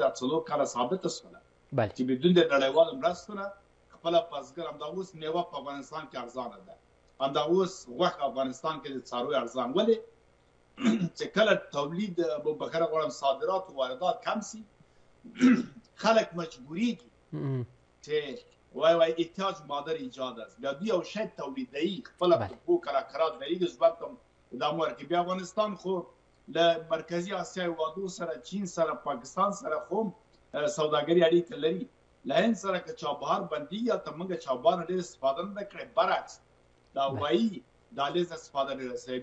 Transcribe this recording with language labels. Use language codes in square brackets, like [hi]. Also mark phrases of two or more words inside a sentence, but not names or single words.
[ps] دا 4 کاله ثابته شوله چې بدون د نړیوالو مرستو نه خپله بزګر همدا اوس میوه په افغانستان کې ارزانه ده، همدا اوس غوښه افغانستان کې د څارویو ارزان. ولې چې کله تولید بخره غواړم صادرات او واردات کم سي، خلک مجبوریږي چې وای [fa] احتیاج مادر ایجاد است. [ps] بیا دوی یو شی تولیدوي، خپله په پښو کراکرات دریږي. ځواک ته دا مو ورکوي. بیا افغانستان خو له مرکزي اسیا هېوادو سره، چین سره، پاکستان سره خو سوداګري اړیکې لري. له هند سره که چابهار بندېږي، هلته موږ چابهار نه ډېر استفاده نه ده کړې، برعکس د هوایي دهلیز نه استفاده ډېره شوې.